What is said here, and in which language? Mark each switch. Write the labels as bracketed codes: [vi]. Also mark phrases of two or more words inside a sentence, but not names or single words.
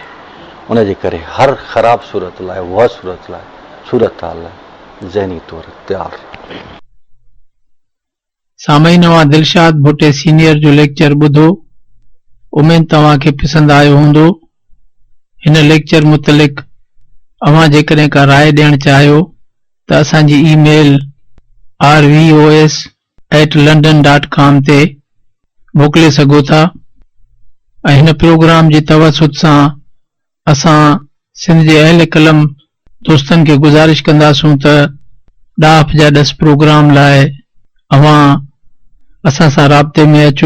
[sd] उनजे करे हर ख़राब सूरत लाइ, उहा सूरत हाल लाइ ज़हनी तौर तयारु। सामईन नवां दिलशाद भुट्टे सीनियर जो लेक्चर ॿुधो, उमेद तव्हांखे पसंदि आयो हूंदो। हिन लेक्चर मुतलिक़ अव्हां जेकॾहिं का राय ॾियणु चाहियो त असांजी ईमेल rvos@london.com ते मोकिले सघो था। ऐं हिन प्रोग्राम जी तवसुत सां असां सिंध जे अहल कलम दोस्तनि खे गुज़ारिश कंदासूं त ॾाह जा 10 प्रोग्राम लाइ अवां असां सां राब्ते में अचो।